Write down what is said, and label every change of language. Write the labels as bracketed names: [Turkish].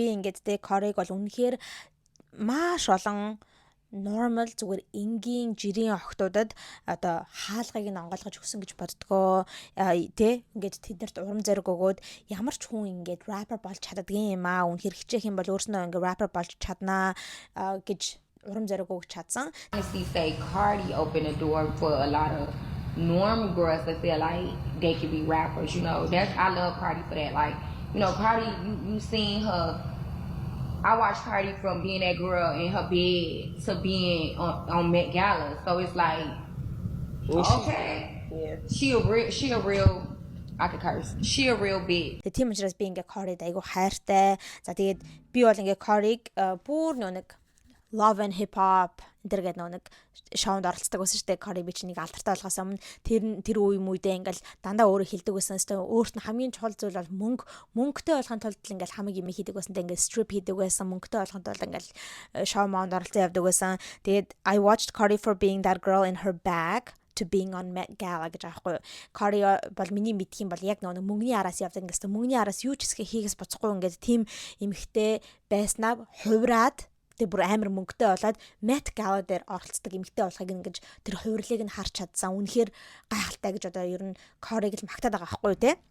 [Mongolian] Би ингээд тэ Cardi-г бол үнэхээр маш олон normal зүгээр энгийн жирийн охтуудад одоо хаалгыг нь онгойлгож өгсөн гэж боддгоо тэ ингээд тэднэрт урам зориг өгөөд ямар ч хүн ингээд rapper болж чаддгийн юм аа үнэхээр хичээх юм бол өөрснөө ингээд rapper болж чаднаа гэж урам зориг өгч чадсан. [English] Honestly say Cardi opened the door for a lot of normal girls that feel like they could be rappers, you know. I love Cardi for that. Like, you know, Cardi, you seen her. I watched Cardi from being that girl in her bed to being on Met Gala. So it's like, okay, yeah. She a real. I could curse. She a real big. [Mongolian] Тэгээ тийм учраас би ингээ Cardi-д айгу хайртай. За тэгээд би бол ингээ Cardi-г бүр нэг Love and Hip Hop энэ гэдэг нэг шоунд оролцдог байсан шүү дээ. Cardi B чинь нэг алдартай болохоос өмнө тэр үе мүйдээ ингээл дандаа өөрөө хэлдэг байсан. Өөрт нь хамгийн чухал зүйл бол мөнгөтэй болохын тулд ингээл хамаг юм хийдэг байсан. Ингээл strip хийдэг байсан. Мөнгөтэй болохын тулд ингээл шоу маунд оролцсон явдаг байсан. Тэгээд [English] I watched Cardi for being that girl in her bag to being on Met Gala [Mongolian] гэж аахгүй. Cardi бол миний мэдх юм бол яг нэг мөнгөний араас явдаг. Ингээд мөнгөний араас юу ч хийхээс боцохгүй ингээд тийм эмхтэй байснаа хувраад тэг бүр амар мөнгөтэй болоод Met Gala дээр оролцдог эмэгтэй болохыг ингэж тэр хувирлыг нь харж чадсан. Үнэхээр гайхалтай гэж одоо ер нь Cardi-г л магтаад байгаа байхгүй тий.